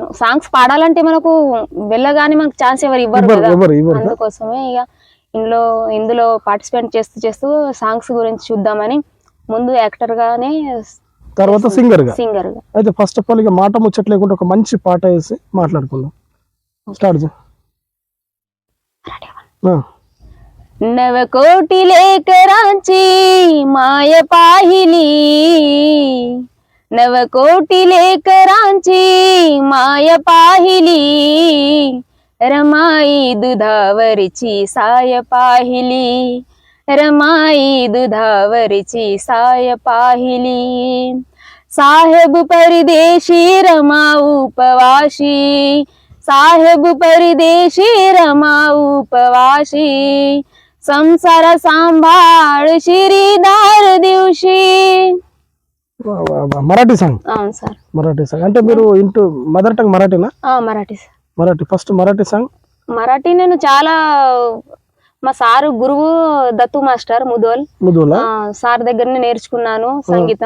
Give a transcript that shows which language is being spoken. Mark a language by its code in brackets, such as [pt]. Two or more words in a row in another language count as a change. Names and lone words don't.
[te] సాంగ్స్ పాడాలంటే మనకు వెళ్ళగానే మనకు ఛాన్స్ ఎవరు ఇవ్వరు కదా. అందుకోసమే ఇక ఇందులో పార్టిసిపేట్ చేస్తూ సాంగ్స్ గురించి చూద్దామని ముందు యాక్టర్గానే, తర్వాత సింగర్గా. అయితే [en] first of all [te] ఇక మాట ముచ్చట లేకుండా ఒక మంచి పాట వేసి మాట్లాడుకుందాం. స్టార్ట్ చేయి. [mr] नवकोटि लेकरांची माय पाहिली, नवकोटि लेकरांची माय पाहिली, रमाई दुधावरची साय पाहिली, रमाई दुधावरची साय पाहिली. साहेब परदेशी रमा उपवाशी, साहेब परदेशी रमा उपवाशी, संसार सांभाळ शिरीदार दिवशी. [te] మరాఠీ సాంగ్. అవును సార్. మరాఠీ సాంగ్ అంటే మీరు ఇంటూ [en] mother tongue [te] మరాఠీనా? మరాఠీ సార్. మరాఠీ ఫస్ట్ మరాఠీ సాంగ్. మరాఠీ నేను చాలా, మా సారు గురువు దత్తు మాస్టర్ ముదోల్ సార్ దగ్గరనే నేర్చుకున్నాను సంగీతం.